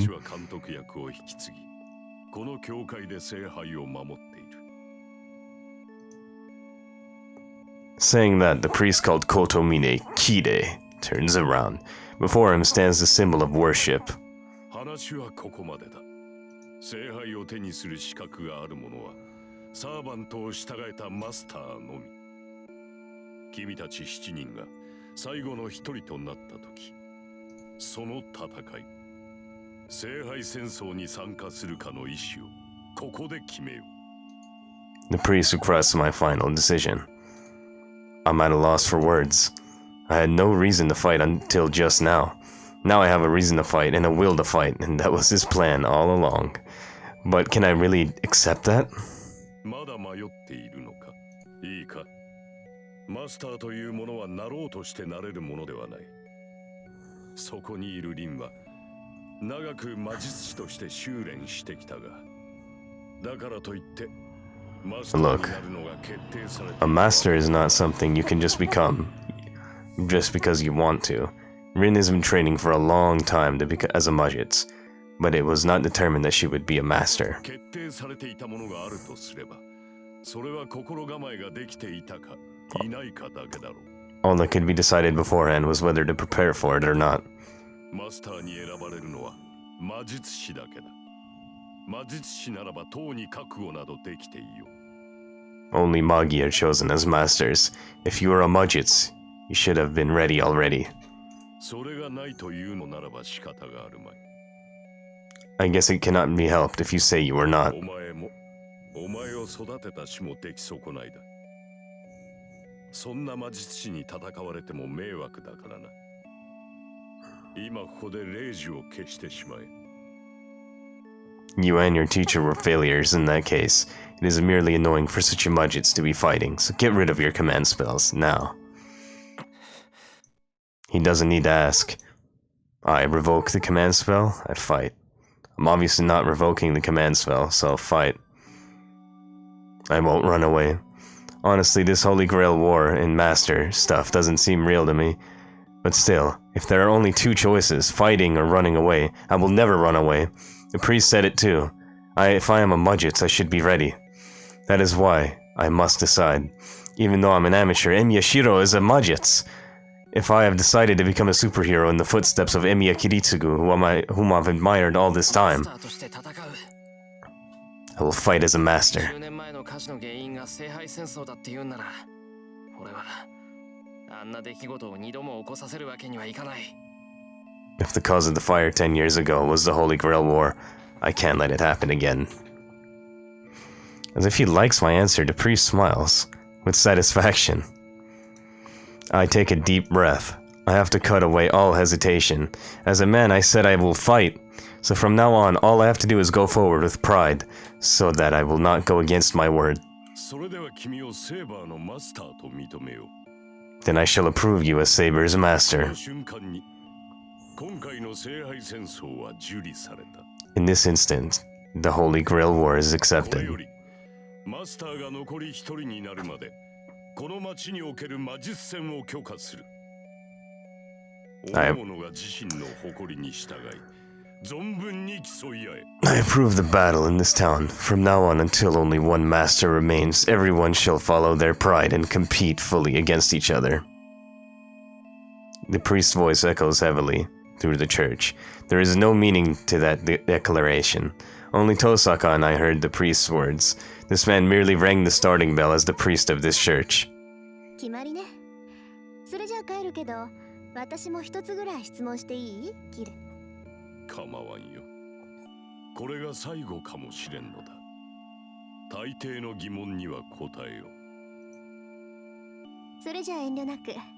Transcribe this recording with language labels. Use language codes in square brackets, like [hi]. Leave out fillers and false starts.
[ja] 私は監督役を引き継ぎ、この教会で聖杯を守っている。 [en] Saying that, the priest called Kotomine Kirei turns around. Before him stands the symbol of worship. [ja] 話はここまでだ。聖杯を手にする資格がある者はサーバントを従えたマスターのみ。君たち7人が最後の一人となった時、その戦い、聖杯戦争に参加するかの意思をここで決めよう。 [en] The priest requests my final decision. I'm at a loss for words. I had no reason to fight until just now. Now I have a reason to fight and a will to fight, and that was his plan all along. But can I really accept that? [ja] まだ迷っているのか。いいか。マスターというものはなろうとしてなれるものではない。そこにいるリンは長く魔術師として修練してきたが、だからといってマスターになるのが決定された。 [en] A master is not something you can just become just because you want to. Rin has been training for a long time to become as a Majits, but it was not determined that she would be a master. [ja] 決定されていたものがあるとすれば、それは心構えができていたかいないかだけだろう。 [en] All that could be decided beforehand was whether to prepare for it or not. [ja] マスターに選ばれるのは魔術師だけだ。魔術師ならばとうに覚悟などできていいよ。 [en] Only Magi are chosen as masters. If you are a Majits, you should have been ready already. [ja] それがないというのならば仕方があるまい。 [en] I guess it cannot be helped if you say you were not. [ja] お前も、お前を育てた死も出来損ないだ。そんな魔術師に戦われても迷惑だからな。今ここで霊樹を消してしまえ。 [en] You and your teacher were failures in that case. It is merely annoying for such a Majits to be fighting, so get rid of your command spells, now. He doesn't need to ask. I revoke the command spell, I fight. I'm obviously not revoking the command spell, so I'll fight. I won't run away. Honestly, this Holy Grail war and Master stuff doesn't seem real to me. But still, if there are only two choices, fighting or running away, I will never run away. The priest said it too. If I am a Majits, I should be ready. That is why I must decide. Even though I'm an amateur, Emiya Shiro is a Majits. If I have decided to become a superhero in the footsteps of Emiya Kiritsugu, whom I've admired all this time, I will fight as a master. [ja] 10年前の火事の原因が聖杯戦争だって言うなら、俺はあんな出来事を二度も起こさせるわけにはいかない。 [en] If the cause of the fire 10 years ago was the Holy Grail War, I can't let it happen again. As if he likes my answer, the priest smiles, with satisfaction. I take a deep breath. I have to cut away all hesitation. As a man, I said I will fight. So from now on, all I have to do is go forward with pride, so that I will not go against my word. [ja] それでは君をセーバーのマスターと認めよう。 [en] Then I shall approve you as Saber's [ja] そ [en] master. [ja] の瞬間に、今回の聖杯戦争は受理された。 [en] In this instant, the Holy Grail War is [ja] これ [en] accepted. [ja] より、マスターが残り一人になるまで、この町における魔術戦を許可する。はい大物が自身の誇りに従い、存分に競い合え。 [en] I approve the battle in this town. From now on, until only one master remains, everyone shall follow their pride and compete fully against each other. The priest's voice echoes heavily through the church. There is no meaning to that declaration. Only Tosaka and I heard the priest's words. This man merely rang the starting bell as the priest of this church. [ja] 決まりね。それじゃあ帰るけど、私も一つぐらい質問していい？キル。構わんよ。これが最後かもしれんのだ。大抵の疑問には答えよう。それじゃあ遠慮なく。